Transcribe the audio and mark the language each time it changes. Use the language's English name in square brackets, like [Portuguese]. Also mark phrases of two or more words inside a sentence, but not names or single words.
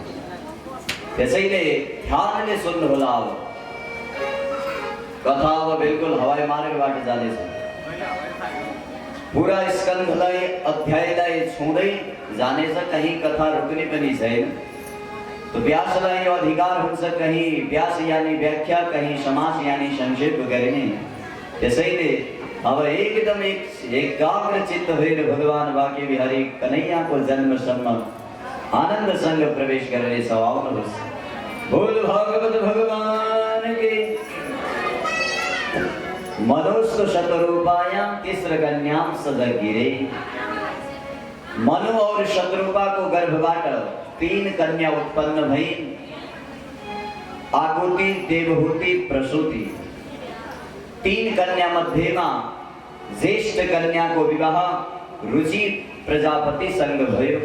[Nepali] त्यसैले ध्यानले सुन्नुहोला। अब कथा अब बिल्कुल हवाई मार्गबाट जानेछ। पूरा स्कन्धलाई अध्यायलाई छुँदै जानेछ, कहीं कथा रुक्ने पनि छैन। तो व्यासलाई यो अधिकार हुन्छ कहीं व्यास यानी व्याख्या, कहीं समास यानी संक्षेप गर्ने। त्यसैले अब एकदम एकाग्र चित्त भएर भगवान वाक्य विहारी कन्हैयाको जन्मसम्म आनन्दसँग प्रवेश गर्ने छ। [Hindi] आउनुहोस्। बोल भागवत भगवान के। [Sanskrit] मनुष्य शतरूपायां तिस्रकन्याम सदगिरे। [Nepali] मनु और शतरूपाको गर्भबाट 3 कन्या उत्पन्न भइन्। आकुति, देवहूति, प्रसूति। 3 कन्या मध्येमा ज्येष्ठ कन्याको विवाह रुचि प्रजापतिसँग भयो।